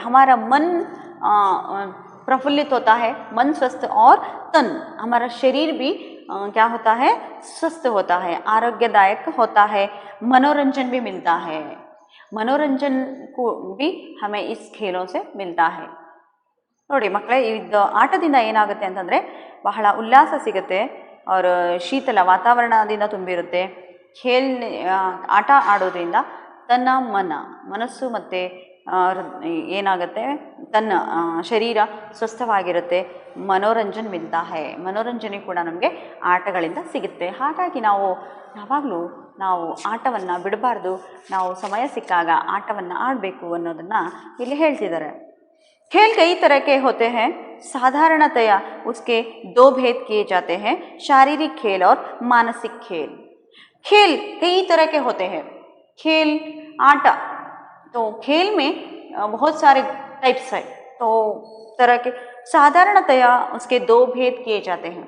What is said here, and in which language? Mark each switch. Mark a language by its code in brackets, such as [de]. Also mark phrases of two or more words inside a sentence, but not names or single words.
[hi] हमारा मन प्रफुल्लित होता है, मन स्वस्थ, और तन, हमारा शरीर भी क्या होता है? स्वस्थ होता है, आरोग्यदायक होता है। मनोरंजन भी मिलता है। मनोरंजन को भी हमें इस खेलों से मिलता है। [kn] ನೋಡಿ ಮಕ್ಕಳೇ, ಇದು ಆಟದಿಂದ ಏನಾಗುತ್ತೆ ಅಂತಂದರೆ ಬಹಳ ಉಲ್ಲಾಸ ಸಿಗುತ್ತೆ और ಶೀತಲ ವಾತಾವರಣದಿಂದ ತುಂಬಿರುತ್ತೆ। ಆಟ ಆಡೋದ್ರಿಂದ ತನ್ನ ಮನಸ್ಸು ಮತ್ತು ಏನಾಗುತ್ತೆ, ತನ್ನ ಶರೀರ ಸ್ವಸ್ಥವಾಗಿರುತ್ತೆ। ಮನೋರಂಜನೆ [hi] मिलता है, [kn] ಮನೋರಂಜನೆ ಕೂಡ ನಮಗೆ ಆಟಗಳಿಂದ ಸಿಗುತ್ತೆ। ಹಾಗಾಗಿ ನಾವು ಯಾವಾಗಲೂ ಆಟವನ್ನು ಬಿಡಬಾರ್ದು, ನಾವು ಸಮಯ ಸಿಕ್ಕಾಗ ಆಟವನ್ನು ಆಡಬೇಕು ಅನ್ನೋದನ್ನು ಇಲ್ಲಿ ಹೇಳ್ತಿದ್ದಾರೆ। [hi] खेल कई तरह के होते हैं। साधारणतया उसके दो भेद किए जाते हैं, शारीरिक खेल और मानसिक खेल। खेल कई तरह के होते हैं। खेल आटा, तो खेल में बहुत सारे टाइप्स है, तो तरह के साधारणतया उसके दो भेद किए जाते हैं।